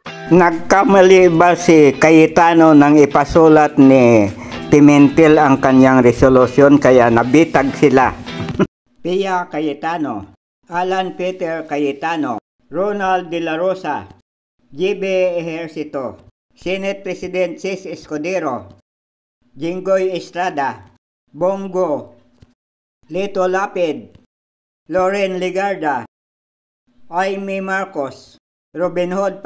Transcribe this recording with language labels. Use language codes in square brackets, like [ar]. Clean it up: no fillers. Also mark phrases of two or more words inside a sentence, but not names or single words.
[tl] Nagkamali ba si Cayetano nang ipasulat ni Pimentel ang kanyang resolusyon kaya nabitag sila? Pia Cayetano, Alan Peter Cayetano, Ronald De La Rosa, JB Ejercito, Senate President Cis Escudero, Jinggoy Estrada, Bongo, Lito Lapid, Loren Legarda, Jaime Marcos, Robin Hood